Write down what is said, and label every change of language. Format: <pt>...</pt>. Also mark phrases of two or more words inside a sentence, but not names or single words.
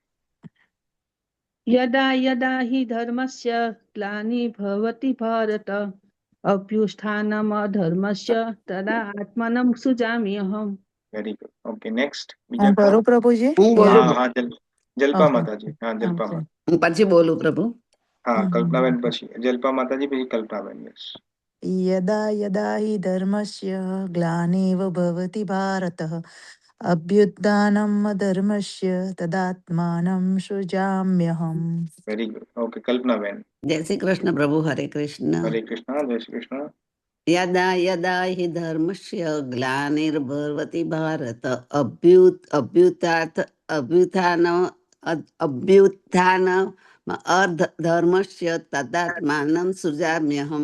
<sa>યદા યદા હિ ધર્મસ્ય ગ્લાનિર્ભવતિ ભારત અભ્યુત્થાનમ અધર્મસ્ય તદા આત્માનમ સૃજામ્યહમ.</sa> <en>Very good. Okay, next. બીજા</en> <gu>હું કરું પ્રભુજી? હું બોલું. હા, જલ્પા Okay. માતાજી. હા, જલ્પા Okay. માતા. હું પછી બોલું પ્રભુ. હા, કલ્પનાબેન પછી જલ્પા માતાજી, પછી કલ્પનાબેન. યસ.</gu> <sa>यदा यदा हि धर्मस्य ग्लानिव भवति भारतः अभ्युत्थानम् अधर्मस्य तदात्मानं सृजाम्यहम्.</sa> <en>Very good. Okay, કલ્પનાબેન.</en> <gu>જય શ્રી કૃષ્ણ પ્રભુ. હરે કૃષ્ણ. હરે કૃષ્ણ. જય શ્રી કૃષ્ણ.</gu> <sa>યદા યદા હિ ધર્મસ્ય ગ્લાનિર્ભવતિ ભારત અભ્યુત્થાન અધર્મસ્ય તદાત્માનમ સૃજામ્યહમ.</sa>